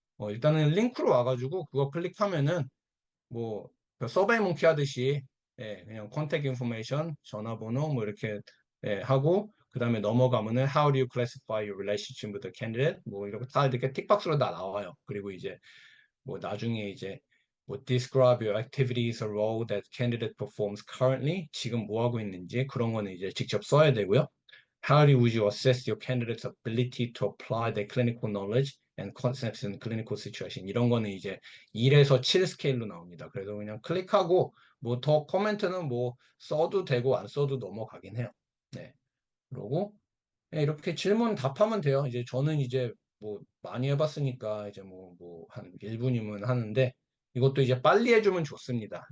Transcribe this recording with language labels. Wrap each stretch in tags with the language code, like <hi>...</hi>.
<ko>일단은 링크로 와가지고 그거 클릭하면은 뭐 서베이 몽키 하듯이 예, 그냥 컨택 인포메이션, 전화번호 뭐 이렇게 예, 하고 그다음에 넘어가면은</ko> <en>How do you classify your relationship with the candidate?</en> <ko>뭐 이렇게 다 이렇게 틱박스로 다 나와요. 그리고 이제 뭐 나중에 이제 뭐</ko> <en>describe your activities or role that candidate performs currently</en> <ko>지금 뭐 하고 있는지 그런 거는 이제 직접 써야 되고요.</ko> <en>How would you assess your candidate's ability to apply their clinical knowledge and concepts in clinical situation?</en> <ko>이런 거는 이제 1에서 7 스케일로 나옵니다. 그래서 그냥 클릭하고 뭐 더 코멘트는 뭐 써도 되고 안 써도 넘어가긴 해요. 네. 그러고 네, 이렇게 질문 답하면 돼요. 이제 저는 이제 뭐 많이 해봤으니까 이제 뭐 한 1분이면 하는데 이것도 이제 빨리 해주면 좋습니다.</ko>